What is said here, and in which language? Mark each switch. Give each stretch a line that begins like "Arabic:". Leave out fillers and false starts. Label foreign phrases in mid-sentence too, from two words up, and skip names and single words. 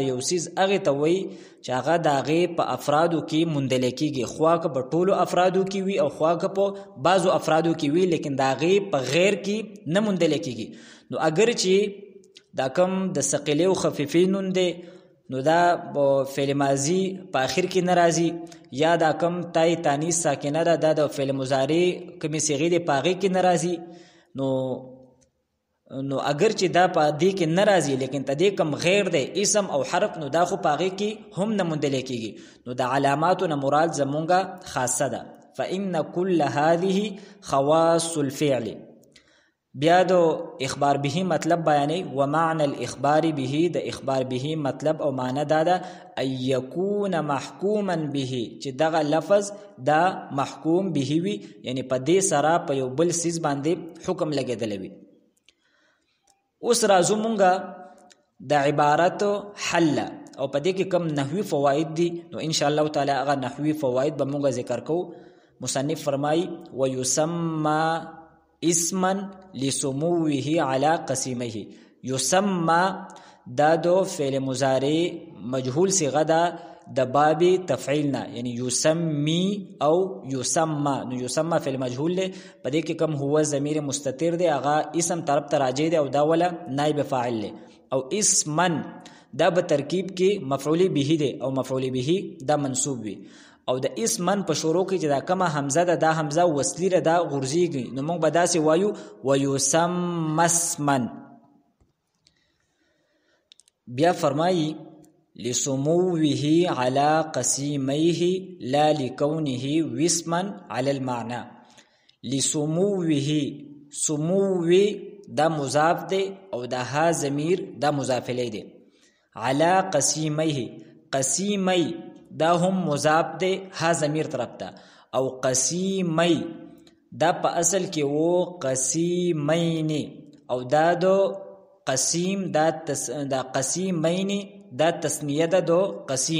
Pashto: یو سیز هغه ته وای چې هغه د هغه په افرادو کې موندل کېږي خواکه په ټولو افرادو کې وي او خواکه په بعضو افرادو کې وي لیکن د هغه په غیر کې نه موندل کېږي نو اگر چې دا کم د ثقيلي او خفيفي نون دي نو دا په فعل ماضی په اخر کې ناراضي یا دا کم تای تانیث ساکنه ده د فعل مضارع کومې صيغې د پاغي کې ناراضي نو اگر چې دا په دې کې ناراضي لیکن تدې کم غیر دی اسم او حرف نو دا خو پاغي کې هم نه موندل کېږي نو د علاماتو نه مراد زمونږه خاصه ده
Arabic: فإن كل هذه خواص الفعل
Pashto: بیا دو اخبار به مطلب بیانې
Arabic: ومعنى الاخبار به
Pashto: د اخبار به مطلب او معنی دا ده
Arabic: ان يكون محكوما به
Pashto: چې دغه لفظ دا محکوم به وي یعنی په دې سره په یو بل سیز باندې حکم لګیدل وي اوس راځو مونږه د عبارت حل او په دې کې کم نحوی فواید دي نو ان شاء الله تعالی هغه نحوی فواید به مونږه ذکر کوو مصنف فرمای
Arabic: ويسمى اسما لسموه على قسمه يسمى
Pashto: دا دو فعل مضارع مجهول صيغه ده د باب تفعیل نه، یعنی یسمی او یسمى. نو یسمى فعل مجهول دی، په دې کې کوم هو ضمیر مستتر دی هغه اسم طرف ته راجع دی او دا ولا نائب فاعل دی. او اسمن دا په ترکیب کې مفعول به دی او مفعول به دا منصوب وي. او د اسمن په شروع کې چې دا کومه حمزه ده دا حمزه وصلی ده دا غرزیږي، نو موږ به داسې وایو
Arabic: ویسمى اسمن.
Pashto: بیا فرمایي
Arabic: لسموه على قسیمیه لا لکونه وسما على المعنى.
Pashto: لسموه، سمو دا مضاف دی او دا ها ضمیر دا مضاف الیه دی.
Arabic: على قسیمیه،
Pashto: قسیمی دا هم مضاف دی ها ضمیر طرف ته، او قسیمی دا په اصل کې وو قسیمین، او دا دو قسیم دا قسیمین دا تسنیه ده دو قسیم.